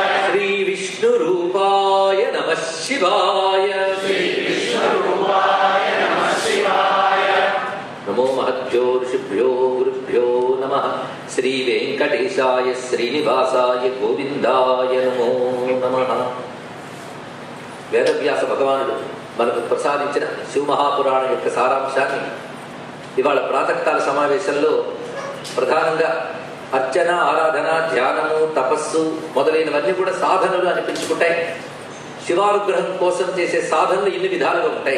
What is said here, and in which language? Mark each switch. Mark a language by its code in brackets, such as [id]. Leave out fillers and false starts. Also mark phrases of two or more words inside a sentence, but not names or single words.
[sa] श्री विष्णुरूपाय नमः शिवाय। श्री विष्णुरूपाय नमः शिवाय। नमो महद्भ्यो ऋषिभ्यो गुरुभ्यो नमः। श्री वेंकटेशाय श्रीनिवासाय गोविंदाय नमो नमः। [te] వేదవ్యాస భగవానుడు మనకు ప్రసాదించిన శివమహాపురాణం యొక్క సారాంశాన్ని ఇవాళ ప్రాతకాల సమావేశంలో ప్రధానంగా అర్చన ఆరాధన ధ్యానము తపస్సు మొదలైనవన్నీ కూడా సాధనలు అనిపించుకుంటాయి. శివానుగ్రహం కోసం చేసే సాధనలు ఇన్ని విధాలుగా ఉంటాయి.